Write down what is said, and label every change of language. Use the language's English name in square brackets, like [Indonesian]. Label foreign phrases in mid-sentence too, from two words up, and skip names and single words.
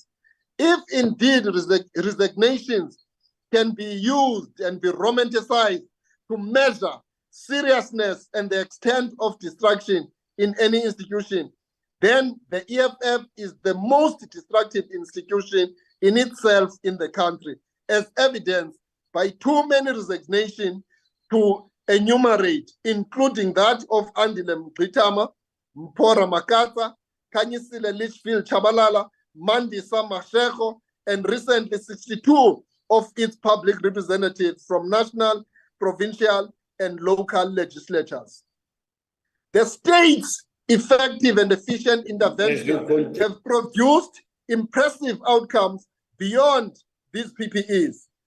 [English] If indeed resignations can be used and be romanticized to measure seriousness and the extent of destruction in any institution, then the EFF is the most destructive institution in itself in the country, as evidenced by too many resignations to enumerate, including that of Andile Mgqitama, Mpora Makata, Kanyisile Litchfield Chabalala, Mandisa Mashego, and recently 62 of its public representatives from national, provincial, and local legislatures. The state's effective and efficient intervention have produced impressive outcomes beyond these PPEs.